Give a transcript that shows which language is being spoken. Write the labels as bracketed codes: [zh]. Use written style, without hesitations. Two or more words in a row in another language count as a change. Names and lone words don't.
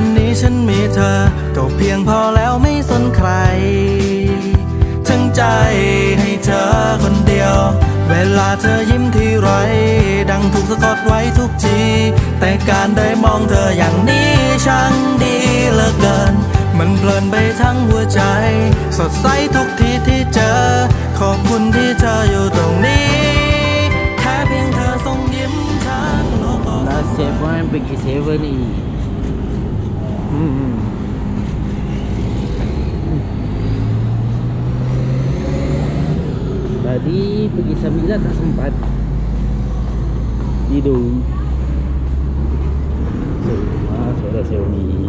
[th] นี้ฉันมีเธอก็เพียงพอแล้วไม่สนใครทั้งใจให้เธอคนเดียวเวลาเธอยิ้มทีไรดังถูกสะกดไว้ทุกทีแต่การได้มองเธออย่างนี้ช่างดีเหลือเกินมันเพลินไปทั้งหัวใจสดใสทุกทีที่เจอขอบคุณที่เธออยู่ตรงนี้แค่เพียงเธอส่งยิ้มทั้งโลกก็ [en] Last one [ms] pergi 7 ni. Tadi pergi 9 tak sempat. Tidur. Suara Xiaomi.